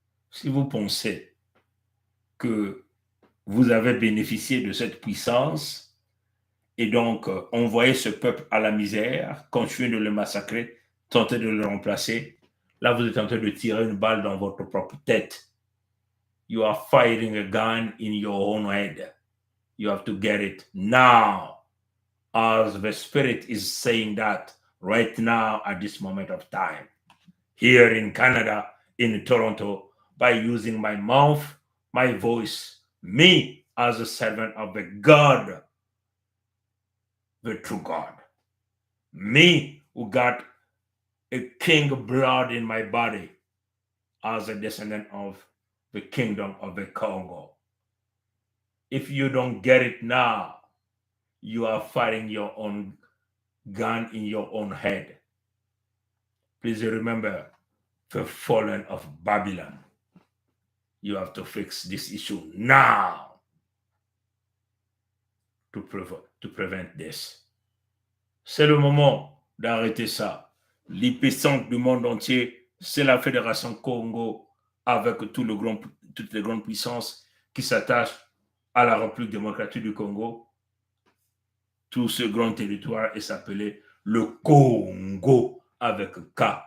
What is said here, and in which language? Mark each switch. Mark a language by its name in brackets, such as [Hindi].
[French] Si vous pensez que vous avez bénéficié de cette puissance et donc envoyé ce peuple à la misère, continuer de le massacrer, tenter de le remplacer, là vous êtes en train de tirer une balle dans votre propre tête. [English] You are firing a gun in your own head. You have to get it now, as the Spirit is saying that right now at this moment of time, here in Canada, in Toronto, by using my mouth, my voice, me as a servant of the God, the true God, me who got a king blood in my body as a descendant of the kingdom of the Congo. If you don't get it now, you are firing your own gun in your own head. Please remember the fallen of Babylon. You have to fix this issue now to prevent this. [French] C'est le moment d'arrêter ça. L'épicentre du monde entier, c'est la Fédération Congo avec toutes les grandes puissances qui s'attachent à la République démocratique du Congo. Tout ce grand territoire est s'appelé le Congo avec K.